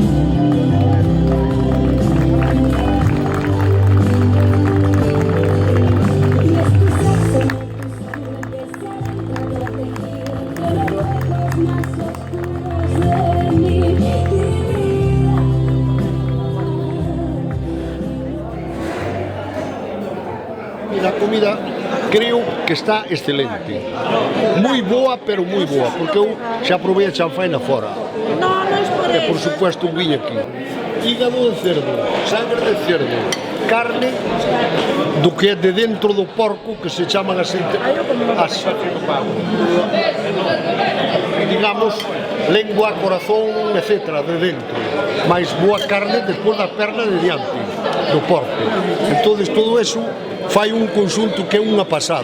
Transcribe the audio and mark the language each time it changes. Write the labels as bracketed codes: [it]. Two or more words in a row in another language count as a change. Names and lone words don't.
[es] Y es tu sexo, no tu sangre, que se adentra en el tejido, entre los huecos más oscuros de mi vida. [gl] E a comida creo que está excelente. Moi boa, pero moi boa, porque eu xa provei a chanfaina fora. [es] No, no es por [gl] E [es] eso. por supuesto [gl] un viño aquí. [es] Hígado de cerdo, sangre de cerdo, [gl] carne do que é de dentro do porco, que se chaman as digamos, lengua, corazón, etc. de dentro. Mais boa carne depois da perna de diante do porco. [es] Entonces todo eso [gl] fai un conxunto que é unha pasada.